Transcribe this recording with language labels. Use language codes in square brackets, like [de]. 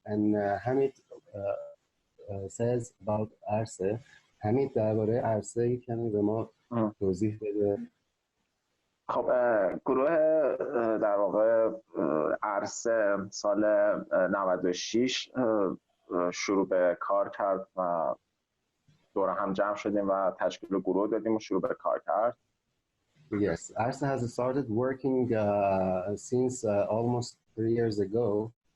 [en] And Hamid says about Arseh. [fa] Hamid درباره عرصه کمی به ما توضیح بده. خب گروه در واقع عرصه سال 96 شروع به کار کرد و دور هم جمع شدیم و تشکیل گروه دادیم و شروع به کار کرد. [en] Yes, Arseh has started working since almost 3 years ago.